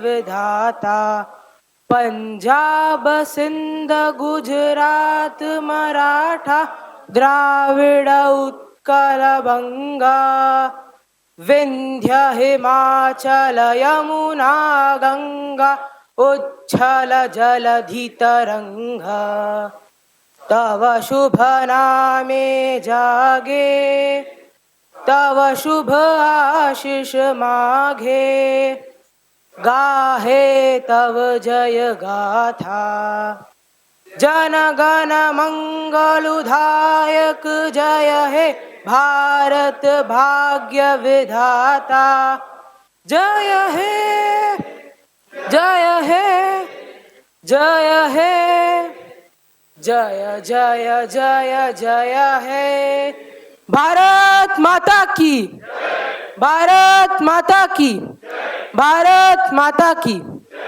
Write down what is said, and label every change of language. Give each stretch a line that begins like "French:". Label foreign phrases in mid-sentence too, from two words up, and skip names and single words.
Bangla: বিধাতা পাঞ্জাব সিন্ধু গুজরাট মারাঠা দ্রাবিড় উৎকলবঙ্গ বিন্ধ্য হিমাচল যমুনা গঙ্গা উচ্ছল জলধিতরঙ্গ তব শুভ নামে জাগে তব শুভ আশিস মাগে গাহে তব জয় গাথা জন গণ মঙ্গলদায়ক জয় হে ভারত ভাগ্য বিধাতা জয় হে জয় হে জয় হে জয় জয় জয় জয় হে
Hindi: भारत माता की भारत माता की भारत माता की